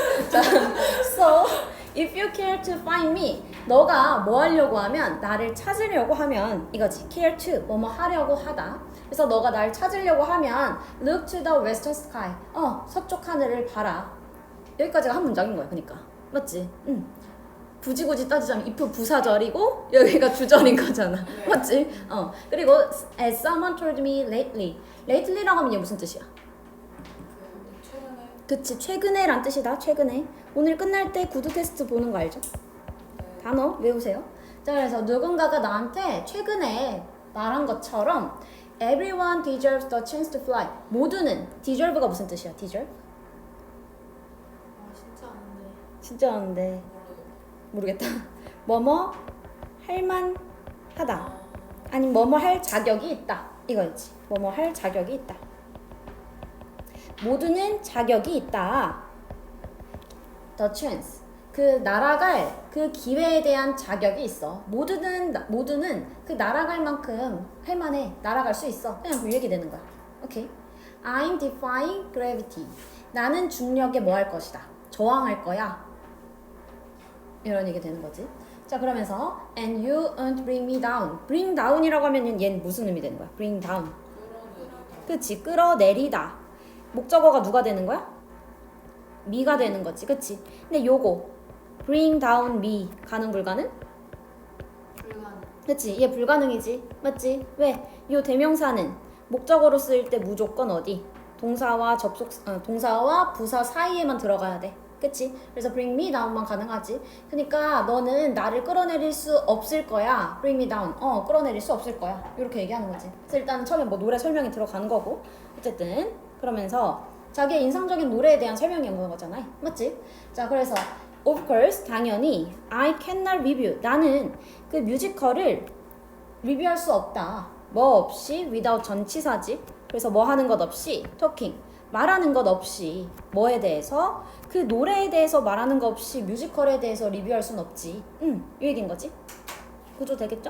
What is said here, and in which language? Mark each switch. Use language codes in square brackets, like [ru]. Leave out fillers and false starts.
[ko] 자, [en] so if you care to find me, [ko] 너가 뭐 하려고 하면 나를 찾으려고 하면 이거지. care to 뭐뭐 하려고 하다. 그래서 너가 날 찾으려고 하면 [en] look to the western sky. [ko] 서쪽 하늘을 봐라. 여기까지가 한 문장인 거야. 그러니까 맞지? 굳이 따지자면 if 부사절이고 여기가 주절인 거잖아. 네. 맞지? 그리고 [en] as someone told me lately. [ko] lately라고 하면 이게 무슨 뜻이야? 최근에 그치, 최근에란 뜻이다. 최근에. 오늘 끝날 때 구두 테스트 보는 거 알죠? 단어 외우세요. 자, 그래서 누군가가 나한테 최근에 말한 것처럼 [en] everyone deserves the chance to fly. [ko] 모두는 deserve가 무슨 뜻이야? deserve? 진짜 아는데 진짜 아는데 모르겠다. 뭐뭐 할만하다. 아니 뭐뭐 할 자격이 있다. 이거지. 뭐뭐 할 자격이 있다. 모두는 자격이 있다. [en] The chance. [ko] 그 날아갈 그 기회에 대한 자격이 있어. 모두는 그 날아갈 만큼 할만해. 날아갈 수 있어. 그냥 그 얘기 되는 거야. 오케이. [en] I'm defying gravity. [ko] 나는 중력에 뭐 할 것이다. 저항할 거야. 이런 얘기 되는 거지. 자, 그러면서 [en] and you won't bring me down. [ko] bring down이라고 하면 얘는 무슨 의미 되는 거야? bring down. 그치, 끌어내리다. 목적어가 누가 되는 거야? me가 되는 거지. 그치? 근데 요거 bring down me 가능 불가능? 불가능. 그치? 얘 불가능이지. 맞지? 왜? 요 대명사는 목적어로 쓰일 때 무조건 어디? 동사와 동사와 부사 사이에만 들어가야 돼. 그치? 그래서 [en] bring me down [ko] 만 가능하지. 그러니까 너는 나를 끌어내릴 수 없을 거야. [en] bring me down. [ko] 끌어내릴 수 없을 거야. 이렇게 얘기하는 거지. 그래서 일단 처음에 뭐 노래 설명이 들어가는 거고. 어쨌든 그러면서 자기의 인상적인 노래에 대한 설명이 오는 거잖아. 맞지? 자, 그래서 [en] of course [ko] 당연히 [en] I cannot review. [ko] 나는 그 뮤지컬을 리뷰할 수 없다. 뭐 없이 without 전치사지. 그래서 뭐 하는 것 없이 talking. 말하는 것 없이 뭐에 대해서 그 노래에 대해서 말하는 것 없이 뮤지컬에 대해서 리뷰할 순 없지. 이 얘기인 거지. 구조 되겠죠?